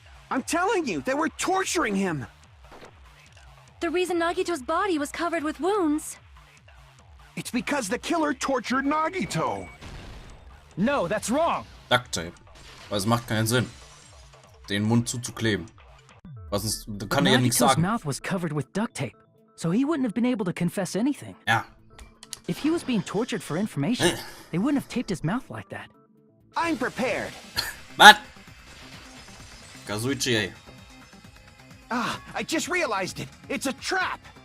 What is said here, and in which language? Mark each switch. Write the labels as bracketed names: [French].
[English] I'm telling you, they were torturing him! The reason Nagito's body was covered with wounds. It's because the killer tortured Nagito! No, that's wrong. Duct tape. [German] Weil es macht keinen Sinn, den Mund zuzukleben. Was sonst, da kann er ja nichts [English] Nagito's [German] sagen. [English] mouth was covered with duct tape, so he wouldn't have been able to confess anything. [German] Ja. [English] If he was being tortured for information, they wouldn't have taped his mouth like that. I'm prepared! [German] Was? Kazuichi, ey. [English] Ah, I just realized it! It's a trap!